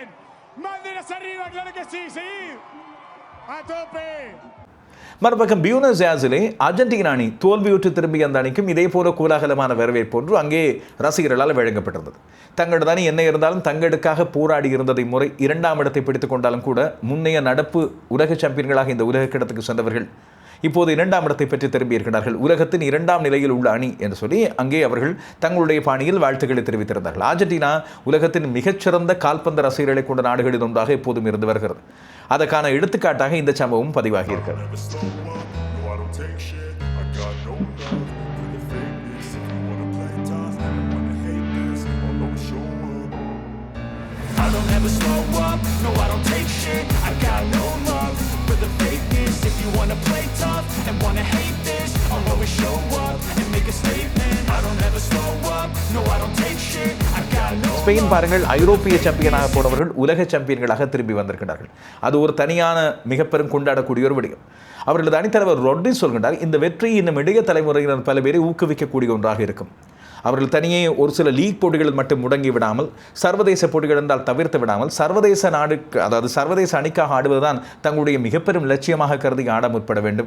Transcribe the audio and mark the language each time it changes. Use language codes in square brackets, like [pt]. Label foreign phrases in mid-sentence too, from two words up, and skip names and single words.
[es] ¡Banderas arriba! ¡Claro que sí! ¡Seguir! ¡A tope! [ta] மறுபக்கம் பியூனஸ் ஏர்ஸிலே அர்ஜென்டினா அணி தோல்வியுற்று திரும்பிய அந்த அணிக்கும் இதே போல கோலாகலமான வரவேற்பு ஒன்று அங்கே ரசிகர்களால் வழங்கப்பட்டிருந்தது. தங்களது அணி என்ன இருந்தாலும் தங்களுக்காக போராடி இருந்ததை முறை 2ஆம் இடத்தை பிடித்துக் கொண்டாலும் கூட முன்னைய நடப்பு உலக சாம்பியன்களாக இந்த உலக கிண்ணத்துக்கு சென்றவர்கள் இப்போது இரண்டாம் இடத்தை பெற்று திரும்பியிருக்கிறார்கள். உலகத்தின் இரண்டாம் நிலையில் உள்ள அணி என்று சொல்லி அங்கே அவர்கள் தங்களுடைய பாணியில் வாழ்த்துக்களை தெரிவித்திருந்தார்கள். அர்ஜென்டினா உலகத்தின் மிகச்சிறந்த கால்பந்து ரசிகர்களை கொண்ட நாடுகளில் ஒன்றாக எப்போதும் இருந்து வருகிறது. அதற்கான எடுத்துக்காட்டாக இந்த சம்பவம் பதிவாகி இருக்கிறது. [en] I don't ever slow up, no I don't take shit. I got no love for the fakeness. If you wanna play tough and wanna hate this, I'll always show up and make a statement. I don't ever slow up, no I don't take shit. I got no love. [ta] ஸ்பெயின் பாருங்கள், ஐரோப்பிய சாம்பியனாக போனவர்கள் உலக சாம்பியன்களாக திரும்பி வந்திருக்கிறார்கள். அது ஒரு தனியான மிக பெரும் கொண்டாடக்கூடிய ஒரு விடயம். அவர்களது அணித்தலைவர் ரொட்ரி சொல்கின்றார், இந்த வெற்றி இன்னும் இளைய தலைமுறையினர் பல பேரை ஊக்குவிக்கக்கூடிய ஒன்றாக இருக்கும். அவர்கள் தனியே ஒரு சில லீக் போட்டிகளில் மட்டும் முடங்கி விடாமல், சர்வதேச போட்டிகள் என்றால் தவிர்த்து விடாமல், சர்வதேச நாடுக்கு அதாவது சர்வதேச அணிக்காக ஆடுவதுதான் தங்களுடைய மிகப்பெரும் லட்சியமாக கருதி ஆட முற்பட வேண்டும்.